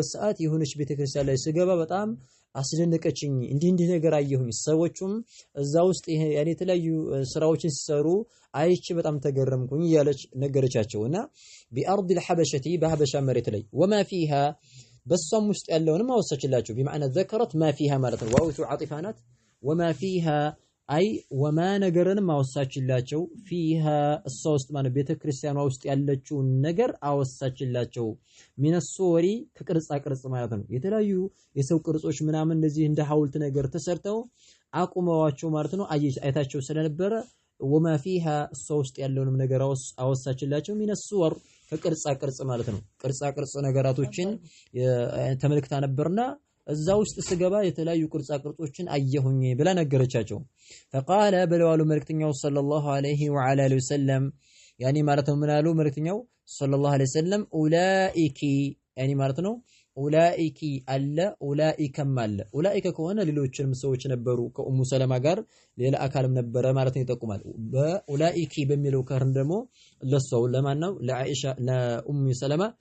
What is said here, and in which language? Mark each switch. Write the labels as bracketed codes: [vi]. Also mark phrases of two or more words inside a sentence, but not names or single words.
[am] ሰዓት የሆነች ቤተክርስቲያን ላይ ስገባ በጣም አስደነቀችኝ እንዲህ ነገር አየሁኝ ሰዎቹም እዛ ውስጥ ያኔ የተለያዩ ስራዎችን ሲሰሩ አይቼ በጣም ተገረምኩኝ ያለች ነገረቻቸውና [ar] بأرض الحبشة [am] በሐበሻ መሬት ላይ [ar] وما فيها [am] በሷም ውስጥ ያለውንም አወሳችላቸው [ar] بمعنى ذكرت ما فيها [am] ማለት ነው ዋው ዓጢፋናት [ar] وما فيها [am] አይ ወማ ነገርንም አወሳችላቸው فيها እሷ ውስጥ ማለት ቤተክርስቲያኗ ውስጥ ያለችው ነገር አወሳችላቸው [ar] من الصور [am] ከቅርጻ ቅርጽ ማለት ነው የተለያዩ የሰው ቅርጾች ምናምን እንደዚህ እንደ ሐውልት ነገር ተሰርተው አቁመዋቸው ማለት ነው አይታቸው ስለነበረ [ar] وما فيها [am] እሷ ውስጥ ያለውንም ነገር አወሳችላቸው [ar] من الصور [am] ከቅርጻ ቅርጽ ማለት ነው ቅርጻ ቅርጽ ነገራቶችን ተመልክታ ነበርና እዛ ውስጥ ስገባ የተለያዩ ቅርጻ ቅርጾችን አየሁኝ ብላ ነገረቻቸው فقال በለዋሉ መልእክተኛው [ar] صلى الله عليه وعلى آله وسلم [am] ያኒ ማለት ነው ምን አሉ መልእክተኛው [ar] صلى الله عليه وسلم [am] ኡላኢኪ ያኒ ማለት ነው ኡላኢኪ አለ ኡላኢከም አለ ኡላኢከ ከሆነ ሌሎችንም ሰዎች ነበሩ ከኡሙ ሰለማ ጋር ሌላ አካልም ነበረ ማለት ነው ይጠቁማል በኡላኢኪ በሚለው ከርን ደግሞ ለሷው ለማን ነው ለአኢሻ ለኡሙ ሰለማ